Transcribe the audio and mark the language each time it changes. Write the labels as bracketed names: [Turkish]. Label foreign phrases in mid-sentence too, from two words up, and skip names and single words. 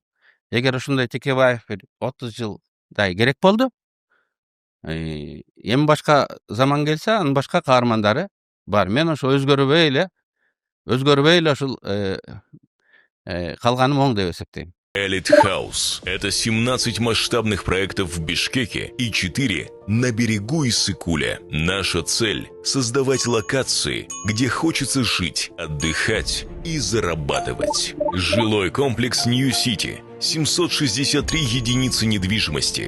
[Kyrgyz] Эгер ошондой Текебаев 30 жылдай керек болду. Эми башка заман келсе, анын башка каармандары бар. Мен ошо өзгөрбөй эле ушул калганым оң деп эсептейм. [Russian] Elite House – это 17 масштабных проектов в Бишкеке и 4 на берегу Иссык-Куля. Наша цель – создавать локации, где хочется жить, отдыхать и зарабатывать. Жилой комплекс Нью-Сити – 763 единицы недвижимости.